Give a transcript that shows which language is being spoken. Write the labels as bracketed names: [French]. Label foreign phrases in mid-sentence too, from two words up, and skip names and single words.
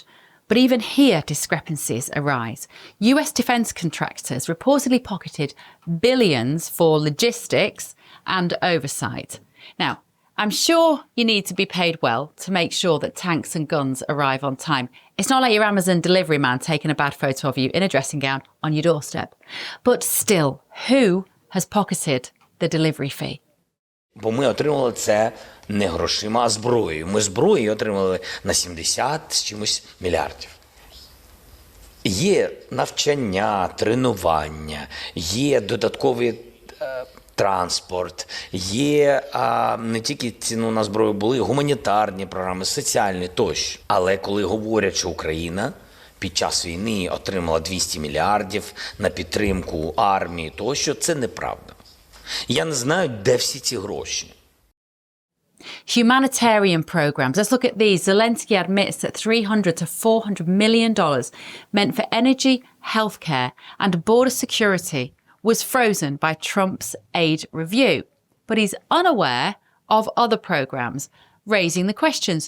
[English] But even here, discrepancies arise. US defence contractors reportedly pocketed billions for logistics and oversight. Now, I'm sure you need to be paid well to make sure that tanks and guns arrive on time. It's not like your Amazon delivery man taking a bad photo of you in a dressing gown on your doorstep. But still, who has pocketed the delivery fee? [Ukrainian] Бо ми отримали це не грошима, а зброєю. Ми зброю отримали на 70 з чимось мільярдів. Є навчання, тренування, є додатковий транспорт, є не тільки ціну на зброю, були гуманітарні програми, соціальні тощо. Але коли говорять, що Україна під час війни отримала 200 мільярдів на підтримку армії тощо, це неправда. Я не знаю, де всі ці гроші. [English] Humanitarian programs. Let's look at these. Zelensky admits that $300 to $400 million meant for energy, healthcare and border security was frozen by Trump's aid review. But he's unaware of other programs, raising the questions.